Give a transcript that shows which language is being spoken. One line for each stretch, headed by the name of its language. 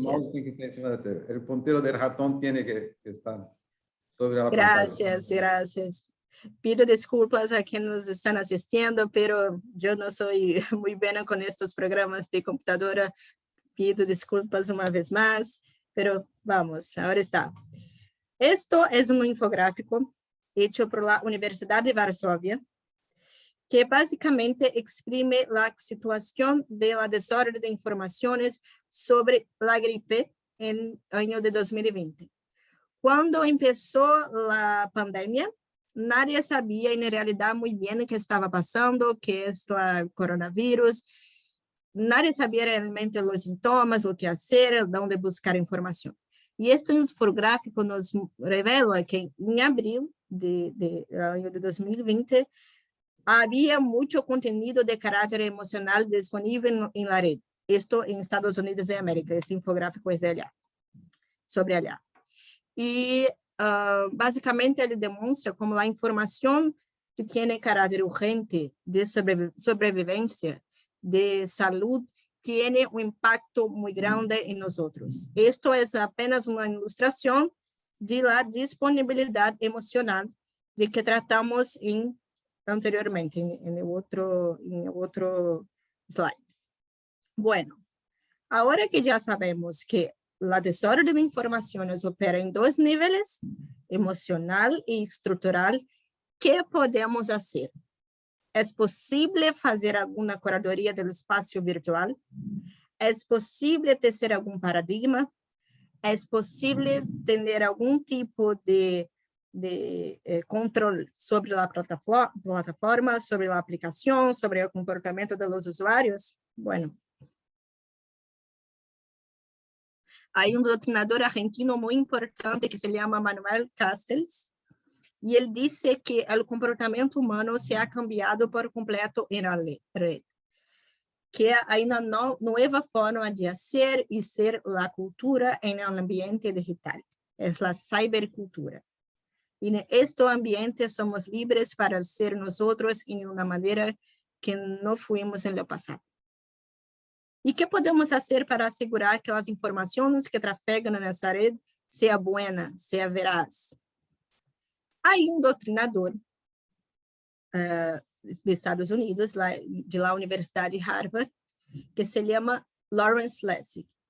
Portuguese: O ponteiro do mouse tem que estar em cima da tela. O ponteiro do ratão tem que estar sobre a
Spanish: pantalla. Gracias.
Portuguese: Pido desculpas a quem nos estão assistindo, pero eu não sou muito bem com estes programas de computadora. Pido desculpas uma vez mais, pero vamos, agora está.
Spanish: Esto es un infográfico hecho por la Universidad de Varsovia, que básicamente exprime la situación de la desorden de informaciones sobre la gripe en el año de 2020. Cuando empezó la pandemia, nadie sabía en realidad muy bien qué estaba pasando, qué es el coronavirus. Nadie sabía realmente los síntomas, lo que hacer, dónde buscar información.
Portuguese: E este infográfico nos revela que em abril de 2020 havia muito conteúdo de caráter emocional disponível em la red. Isto em Estados Unidos de América. Este infográfico é de allá, sobre allá. E basicamente ele demonstra como a informação que tem caráter urgente de sobrevivência, de saúde,
Spanish: tiene un impacto muy grande en nosotros. Esto es apenas una ilustración de la disponibilidad emocional de que tratamos anteriormente en el otro slide. Bueno, ahora que ya sabemos que la desorden de informaciones opera en dos niveles, emocional
Portuguese: e estrutural,
Spanish: ¿qué podemos hacer? ¿Es posible
Portuguese: fazer alguma curadoria do espaço virtual? ¿É possível tecer algum paradigma? ¿É possível ter algum tipo de controle sobre a plataforma, sobre a aplicação, sobre o comportamento dos usuários?
Spanish: Bueno, hay un doutrinador argentino muy importante que se llama Manuel Castells, y él dice que el comportamiento humano se ha cambiado por completo en la red, que hay una nueva forma de hacer y ser la cultura en el ambiente digital, es la cibercultura. Y en este ambiente somos libres para ser nosotros en una manera que no fuimos en el pasado.
Portuguese: E que podemos fazer para assegurar que as informações que trafegam nessa rede seja boa, seja veraz? Há doutrinador de Estados Unidos, de la Universidade de Harvard, que se chama Lawrence Lessig.